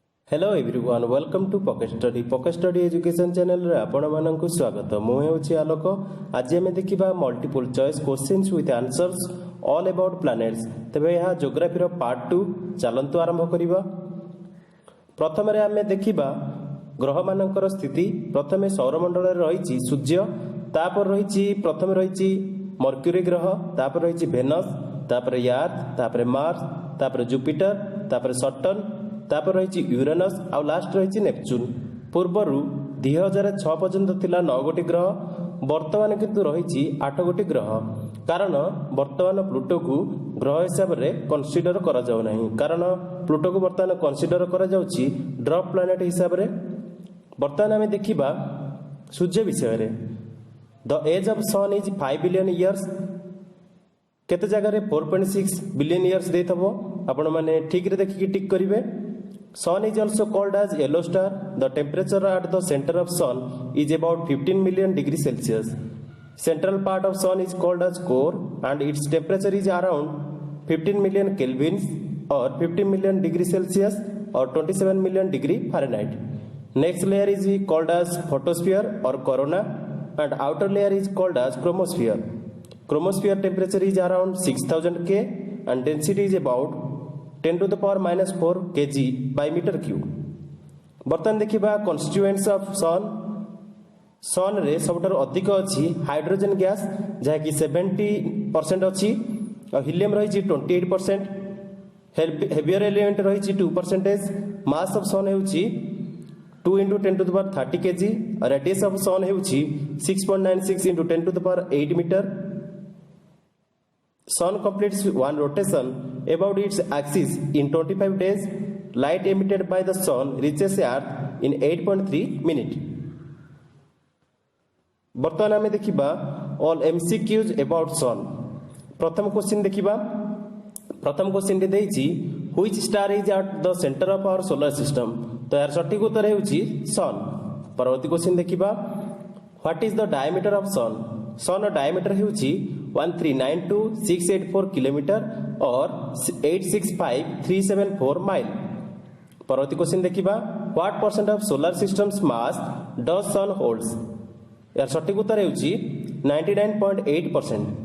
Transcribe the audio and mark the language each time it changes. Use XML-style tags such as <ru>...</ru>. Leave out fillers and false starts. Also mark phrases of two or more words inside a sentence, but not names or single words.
<en>Hello everyone welcome to</en> <or>ପକେଟ ଷ୍ଟଡି ଏଜୁକେସନ ଚ୍ୟାନେଲ ରେ ଆପଣ ମାନଙ୍କୁ ସ୍ୱାଗତ ମୁଁ ହେଉଛି ଆଲୋକ। ଆଜି ଆମେ ଦେଖିବା</or> <en>multiple choice questions with answers all about planets.</en> <or>ତେବେ ଏହା ଜିଓଗ୍ରାଫି ର ପାର୍ଟ 2 ଚାଲନ୍ତୁ ଆରମ୍ଭ କରିବା। ପ୍ରଥମ ରେ ଆମେ ଦେଖିବା ଗ୍ରହ ମାନଙ୍କର ସ୍ଥିତି। ପ୍ରଥମେ ସୌରମଣ୍ଡଳ ରେ ରହିଛି ସୂର୍ଯ୍ୟ, ତାପରେ ରହିଛି ପ୍ରଥମ ରହିଛି ମର୍କ୍ୟୁରି ଗ୍ରହ, ତାପରେ ରହିଛି ଭେନସ, ତାପରେ ଅର୍ଥ, ତାପରେ ମାର୍ସ, ତାପରେ ଜୁପିଟର, ତାପରେ ସାଟର୍ନ, ତାପରେ ରହି ୟୁରେନସ ଆଉ ଲାଷ୍ଟ ରହି ନେପଚ୍ୟୁନ। ପୂର୍ବରୁ 2006 ପର୍ଯ୍ୟନ୍ତ ଥିଲା 9 ଗୋଟି ଗ୍ରହ, ବର୍ତ୍ତମାନ କିନ୍ତୁ ରହି 8 ଗୋଟି ଗ୍ରହ। କାରଣ ବର୍ତ୍ତମାନ ପ୍ଲୁଟୋକୁ ଗ୍ରହ ହିସାବ ରେ କନସିଡର କରା ଯାଉ ନାହିଁ, କାରଣ ପ୍ଲୁଟୋକୁ ବର୍ତ୍ତମାନ କନସିଡର କରା ଯାଉଛି</or> <en>drop planet</en> <or>ହିସାବ ରେ। ବର୍ତ୍ତମାନ ଆମେ ଦେଖିବା ସୂର୍ଯ୍ୟ ବିଷୟ ରେ।</or> <en>The age of sun is 5 billion years.</en> <or>କେତେ ଜାଗା ରେ 4.6</or> <en>billion years</en> <or>ଦେଇଥିବ, ଆପଣ ମାନେ ଠିକ ରେ ଦେଖି ଟିକ କରିବେ।</or> <en>Sun is also called as yellow star. The temperature at the center of Sun is about 15 million degrees Celsius. Central part of Sun is called as core and its temperature is around 15 million kelvins or 15 million degrees Celsius or 27 million degree Fahrenheit. Next layer is called as photosphere or corona and outer layer is called as chromosphere. Chromosphere temperature is around 6000 K and density is about 10 to the power minus 4 kg by meter cube.</en> <or>ବର୍ତ୍ତମାନ ଦେଖିବା</or> <en>constituents of sun.</en> <or>ସନ ରେ ସବୁଠାରୁ ଅଧିକ ଅଛି</or> <en>hydrogen gas</en> <or>ଯାହା କି 70% ଅଛି ଆଉ ହିଲିୟମ ରହି 28%।</or> <en>Heavier element रही 2%। Mass of sun हेउछि 2 × 10 to the power 30 kg और radius of sun हेउछि 6.96 × 10 to the power 8 मीटर। Sun completes one rotation about its axis in 25 days. Light emitted by the sun reaches Earth in 8.3 minutes.</en> <or>ବର୍ତ୍ତମାନ ଆମେ ଦେଖିବା</or> <en>all MCQs about sun.</en> <or>ପ୍ରଥମ କ୍ୱେଶ୍ଚନ ଦେଖିବା। ପ୍ରଥମ କ୍ୱେଶ୍ଚନ ରେ ଦେଇଛି</or> <en>which star is at the center of our solar system।</en> <or>ତ ଯାହାର ସଠିକ ଉତ୍ତର ହେଉଛି ସନ। ପରବର୍ତ୍ତୀ କ୍ୱେଶ୍ଚନ ଦେଖିବା</or> <en>what is the diameter of sun। sun diameter</en> <or>ହେଉଛି 1392684 କିଲୋମିଟର ଆଉ 865374 ମାଇଲ। ପରବର୍ତ୍ତୀ କ୍ୱେଶ୍ଚନ ଦେଖିବା</or> <en>what percent of solar system's mass does sun holds.</en> <or>ଯାହାର ସଠିକ ଉତ୍ତର ହେଉଛି 99.8%।</or>